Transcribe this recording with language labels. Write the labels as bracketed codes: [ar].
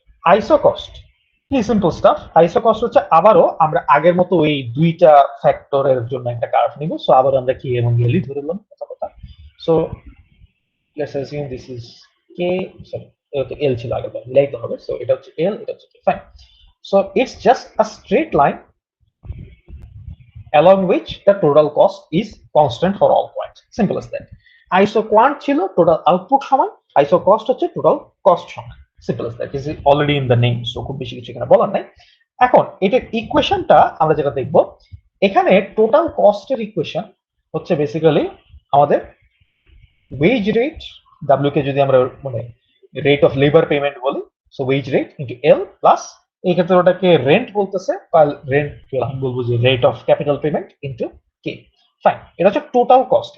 [bn] আইসো কস্ট কি simple staff. আইসো কস্ট হচ্ছে আবারও আমরা আগের মতো ওই দুইটা ফ্যাক্টরের জন্য একটা কার্ভ নিব। সো আবার আমরা কি এবং এলই ধরে নিলাম কথা। [en] so let's assume this is K, [bn] sorry এটা এল ছিল আগে, তো মিলাইতে হবে। সো এটা হচ্ছে এল, এটা হচ্ছে কে, fine. So it's just a straight line [en] along which the total cost is constant for all points. Simple as that. [bn] ISO quant ছিল total output সমান, ISO cost হচ্ছে total cost সমান। [en] Simple as that. This is already in the name, so [bn] খুব বেশি কিছু এখানে বলার নাই। এখন এটার ইকুয়েশনটা আমরা যেটা দেখব, এখানে টোটাল কস্টের ইকুয়েশন হচ্ছে বেসিক্যালি আমাদের ওয়েজ রেট, ডাব্লিউ কে যদি আমরা মানে রেট অফ লেবার পেমেন্ট বলি, সো ওয়েজ রেট ইনটু এল প্লাস এই ক্ষেত্রে ওটাকে রেন্ট বলতেছে, বা রেন্ট আমি বলবো যে rate of capital payment into K, fine. এটা হচ্ছে টোটাল কস্ট।